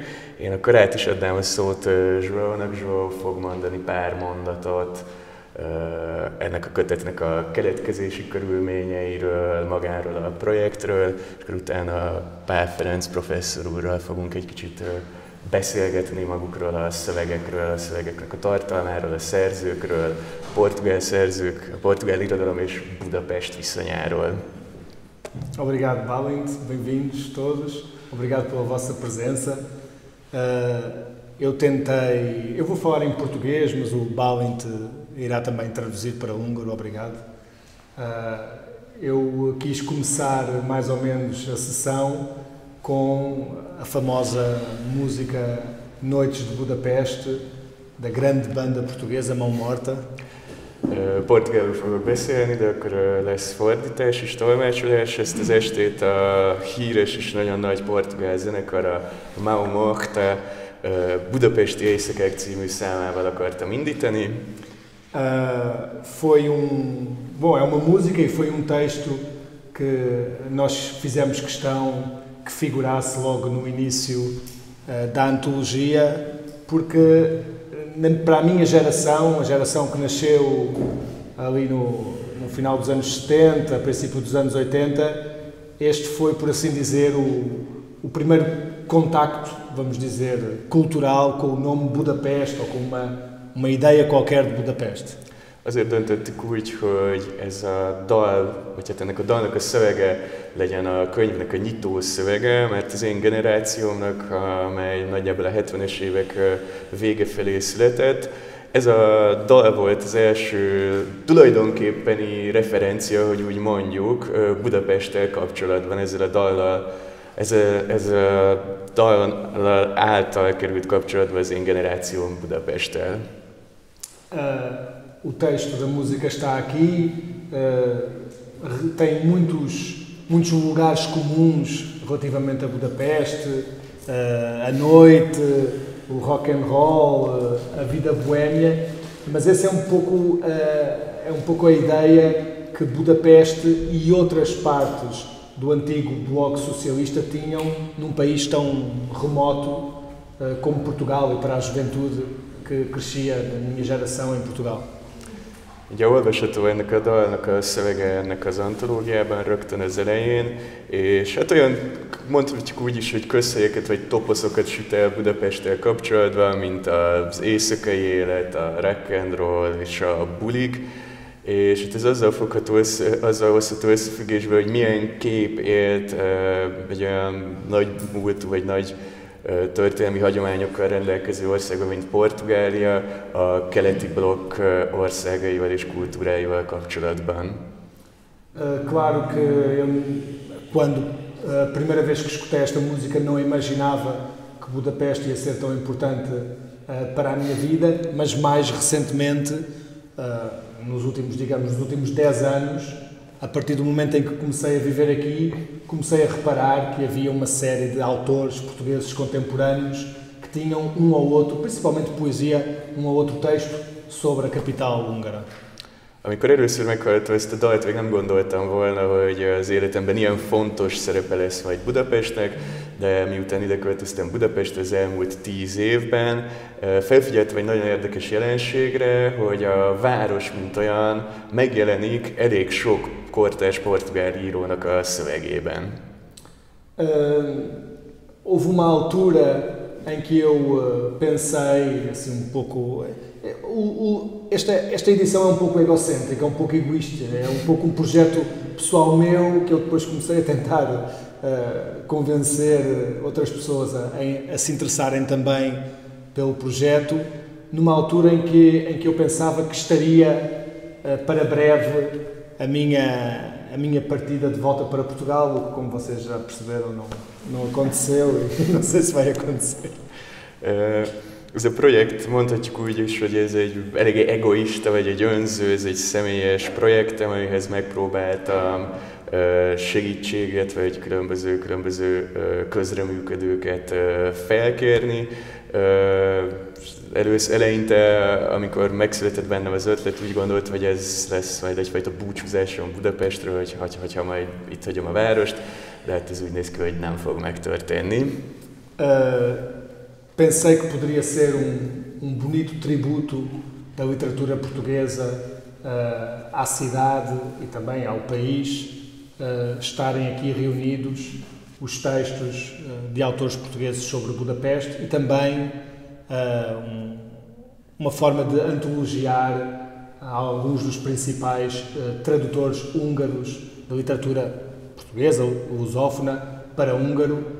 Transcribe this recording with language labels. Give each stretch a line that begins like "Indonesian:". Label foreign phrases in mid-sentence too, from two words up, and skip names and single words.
Hungarian: Én akkor át is adnám a szót Joãónak. João fog mondani pár mondatot ennek a kötetnek a keletkezési körülményeiről, magáról a projektről, és akkor utána Pál Ferenc professzor úrral fogunk egy kicsit beszélgetni magukról a szövegekről, a szövegeknek a tartalmáról, a szerzőkről, a portugál szerzők, a portugál irodalom és Budapest viszonyáról.
Portuguese: Obrigado, Balint. Bem-vindos todos. Obrigado pela vossa presença. Eu vou falar em português, mas o Balint irá também traduzir para húngaro. Obrigado. Eu quis começar mais ou menos a sessão com a famosa música Noites de Budapeste, da grande banda portuguesa Mão Morta.
Hungarian: Portugálul fogok beszélni, de akkor lesz fordítás és tolmácsolás. Ezt az estét a híres és nagyon nagy portugál zenekar, a Mão Morta Budapesti Éjszakák című számával akartam indítani.
Portuguese: É uma música e foi texto que nós fizemos questão que figurasse logo no início da antologia, porque para a minha geração, a geração que nasceu ali no final dos anos 70, a princípio dos anos 80, este foi, por assim dizer, o primeiro contacto, vamos dizer, cultural com o nome Budapeste, ou com uma ideia qualquer de Budapeste.
Hungarian: Azért döntöttük úgy, hogy ez a dal, vagy hát ennek a dalnak a szövege legyen a könyvnek a nyitó szövege, mert az én generációmnak, amely nagyjából a 70-es évek vége felé született, ez a dal volt az első tulajdonképpeni referencia, hogy úgy mondjuk, Budapesttel kapcsolatban, ezzel a dallal, ez a dal által került kapcsolatba az én generációm Budapesttel.
Portuguese: O texto da música está aqui, tem muitos lugares comuns relativamente a Budapeste, a noite, o
English: rock and roll,
Portuguese: a vida boémia, mas essa é um pouco a ideia que Budapeste e outras partes do antigo bloco socialista tinham num país tão remoto como Portugal, e para a juventude que crescia na minha geração em Portugal.
Hungarian: Ugye olvasható ennek a dalnak a szövege ennek az antológiában rögtön az elején, és hát olyan, mondhatjuk úgy is, hogy közhelyeket vagy toposzokat süt el Budapesttel kapcsolatban, mint az éjszakai élet, a
English: rock and roll
Hungarian: és a bulik, és hát ez azzal hozható összefüggésbe, hogy milyen kép élt egy olyan nagy múltú vagy nagy történelmi hagyományokkal rendelkező országban, mint Portugália, a keleti blokk országaival és kultúráival kapcsolatban.
Portuguese: Claro que eu, quando a primeira vez que escutei esta música, não imaginava que Budapeste ia ser tão importante para a minha vida, mas mais recentemente, nos últimos 10 anos, a partir do momento em que comecei a viver aqui, comecei a reparar que havia uma série de autores portugueses contemporâneos que tinham um ou outro, principalmente poesia, um ou outro texto sobre a capital húngara.
Hungarian: Amikor először meghallottam ezt a dalt, még nem gondoltam volna, hogy az életemben ilyen fontos szerepe lesz majd Budapestnek, de miután ide költöztem Budapestre az elmúlt 10 évben, felfigyeltem egy nagyon érdekes jelenségre, hogy a város, mint olyan, megjelenik elég sok kortárs portugál írónak a szövegében.
Portuguese: Houve uma altura em que eu pensei assim um pouco. Esta edição é pouco egocêntrica, é pouco egoísta, é pouco projeto pessoal meu que eu depois comecei a tentar convencer outras pessoas a se interessarem também pelo projeto, numa altura em que eu pensava que estaria para breve a minha partida de volta para Portugal, o que, como vocês já perceberam, não aconteceu e não sei se vai acontecer.
Hungarian: Ez a projekt, mondhatjuk úgy is, hogy ez egy elég egoista, vagy egy önző, ez egy személyes projektem, amihez megpróbáltam segítséget, vagy különböző közreműködőket felkérni. Eleinte, amikor megszületett bennem az ötlet, úgy gondolt, hogy ez lesz majd egyfajta búcsúzásom Budapestről, hogyha majd itt hagyom a várost, de hát ez úgy néz ki, hogy nem fog megtörténni.
Portuguese: Pensei que poderia ser bonito tributo da literatura portuguesa à cidade e também ao país, estarem aqui reunidos os textos de autores portugueses sobre Budapeste e também uma forma de antologiar alguns dos principais tradutores húngaros da literatura portuguesa, lusófona, para húngaro.